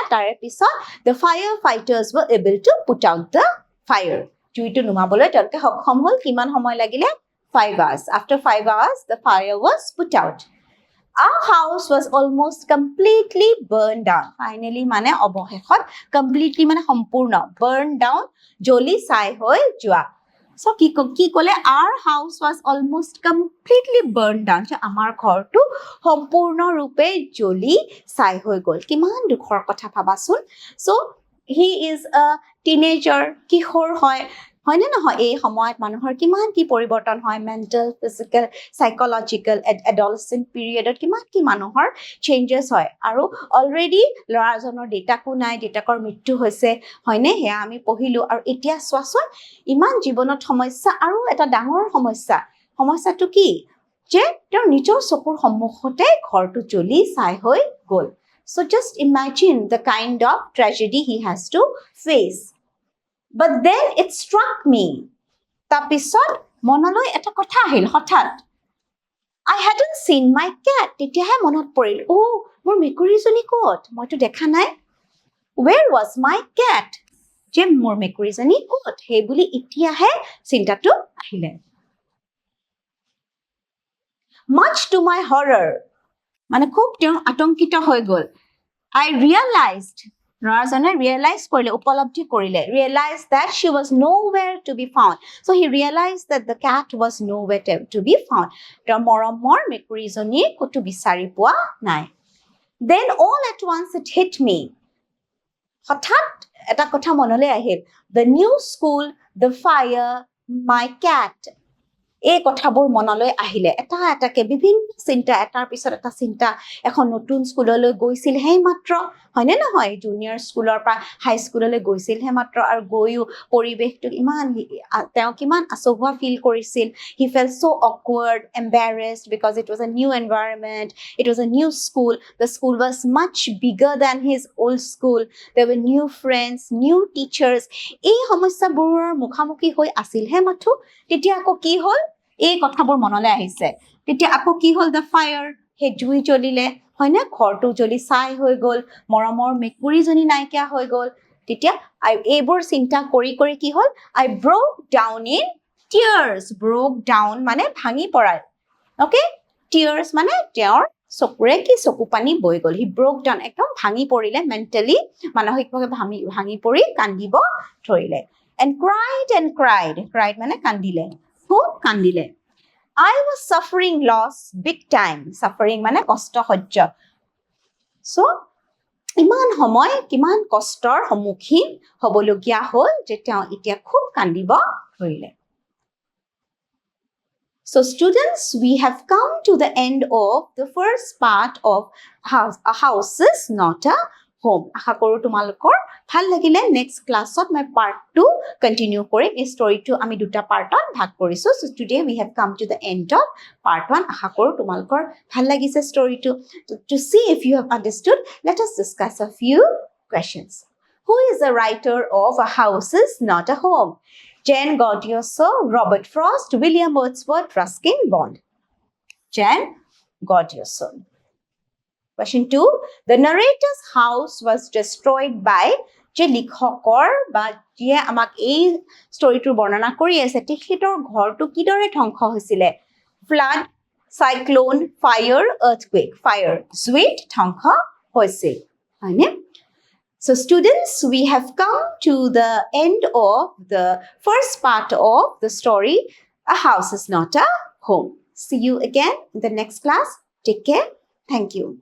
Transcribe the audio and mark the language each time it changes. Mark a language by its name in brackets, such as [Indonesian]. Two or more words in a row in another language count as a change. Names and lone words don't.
[Assamese] তাৰে পিছত [English] the firefighters were able to put out the fire. [Assamese] জুইটো নুমাবলৈ তেওঁলোকে সক্ষম হ'ল. কিমান সময় লাগিলে? 5 hours. [English] After 5 hours, the fire was put out. Our house was almost completely burned down. [Assamese] Finally মানে অৱশেষত, completely মানে সম্পূৰ্ণ, [English] burned down, [Assamese] জ্বলি ছাই হৈ যোৱা. So কি ক'লে, [English] our house was almost completely burned down. [Assamese] আমাৰ ঘৰটো সম্পূৰ্ণৰূপে জ্বলি ছাই হৈ গ'ল. কিমান দুখৰ কথা ভাবাচোন. [English] So he is a teenager, [Assamese] কিশোৰ হয়নে নহয়, এই সময়ত মানুহৰ কিমান কি পৰিৱৰ্তন হয়, [English] mental, physical, psychological, adolescent period [Assamese] কিমান কি মানুহৰ চেঞ্জেছ হয়. আৰু অলৰেডি ল'ৰাজনৰ দেউতাকো নাই, দেউতাকৰ মৃত্যু হৈছে হয়নে, সেয়া আমি পঢ়িলোঁ. আৰু এতিয়া চোৱাচোন, ইমান জীৱনত সমস্যা, আৰু এটা ডাঙৰ সমস্যাটো কি, যে তেওঁৰ নিজৰ চকুৰ সন্মুখতে ঘৰটো জ্বলি ছাই হৈ গ'ল. [English] So just imagine the kind of tragedy he has to face. But then it struck me. [Assamese] তাৰপিছত মনলৈ এটা কথা আহিল হঠাৎ. [English] I hadn't seen my cat. [Assamese] তেতিয়াহে মনত পৰিল, মোৰ মেকুৰীজনী ক'ত? মইতো দেখা নাই. [English] Where was my cat? [Assamese] যে মোৰ মেকুৰীজনী ক'ত? সেই বুলি এতিয়াহে চিন্তাটো আহিলে. [English] Much to my horror, [Assamese] মানে খুব তেওঁ আতংকিত হৈ গ'ল. [English] I realized, [Assamese] ল'ৰাজনে realize কৰিলে, উপলব্ধি কৰিলে, [English] realized that she was nowhere to be found. So he realized that the cat was nowhere to be found. [Assamese] তেওঁৰ মৰমৰ মেকুৰীজনী ক'তো বিচাৰি পোৱা নাই. [English] Then all at once it hit me. [Assamese] হঠাৎ এটা কথা মনলৈ আহিল. [English] The new school, the fire, my cat. [Assamese] এই কথাবোৰ মনলৈ আহিলে এটা এটাকে বিভিন্ন চিন্তা এটাৰ পিছত এটা চিন্তা. এখন নতুন স্কুললৈ গৈছিলহে মাত্ৰ, হয়নে নহয়? জুনিয়ৰ স্কুলৰ পৰা হাই স্কুললৈ গৈছিলহে মাত্ৰ, আৰু গৈও পৰিৱেশটো ইমান তেওঁ কিমান আচহুৱা ফিল কৰিছিল. [English] He felt so awkward, embarrassed because it was a new environment, it was a new school. The school was much bigger than his old school. There were new friends, new teachers. [Assamese] এই সমস্যাবোৰৰ মুখামুখি হৈ আছিলহে মাথো. তেতিয়া আকৌ কি হ'ল? এই কথাবোৰ মনলৈ আহিছে. তেতিয়া আকৌ কি হ'ল? [English] the fire, [Assamese] সেই জুই জ্বলিলে, হয়নে? ঘৰটো জ্বলি ছাই হৈ গ'ল, মৰমৰ মেকুৰীজনী নাইকিয়া হৈ গ'ল. তেতিয়া এইবোৰ চিন্তা কৰি কৰি কি হ'ল? [English] I broke down in tears. Broke down [Assamese] মানে ভাঙি পৰাল. অ'কে? Tears মানে তেওঁৰ চকুৰে কি চকু পানী বৈ গ'ল. [English] He broke down, [Assamese] একদম ভাঙি পৰিলে, মেণ্টেলি মানসিকভাৱে ভাঙি পৰি কান্দিব ধৰিলে. [English] And cried. Cried [Assamese] মানে কান্দিলে, খুব কান্দিলে. [English] I was suffering loss big time. [Assamese] Suffering মানে কষ্ট সহ্য. So ইমান সময় কিমান কষ্টৰ সন্মুখীন হ'বলগীয়া হ'ল যে তেওঁ এতিয়া খুব কান্দিব ধৰিলে. [English] So students, we have come to the end of the first part of A House is Not a Home. [Assamese] আশা কৰোঁ তোমালোকৰ ভাল লাগিলে. [English] next class [Assamese] মই [English] part 2 continue [Assamese] কৰিম. এই ষ্টৰিটো আমি দুটা পাৰ্টত ভাগ কৰিছোঁ. [English] So today we have come to the end of part 1. [Assamese] আশা কৰোঁ তোমালোকৰ ভাল লাগিছে ষ্টৰিটো. [English] To see if you have understood, let us discuss a few questions. Who is the writer of A House is Not a Home? Jane Goldioso, Robert Frost, William Wordsworth, Ruskin Bond. Jane Goldioso. Question 2. The narrator's house was destroyed by [Assamese] যে লিখকৰ বা যিয়ে আমাক এই ষ্টৰিটোৰ বৰ্ণনা কৰি আছে তেখেতৰ ঘৰটো কিদৰে ধ্বংস হৈছিলে? [English] flood, cyclone, fire, earthquake. [Assamese] ফায়াৰ, জুইত ধ্বংস হৈছিল, হয়নে? [English] So students, we have come to the end of the first part of the story, A House is Not a Home. See you again in the next class. Take care. Thank you.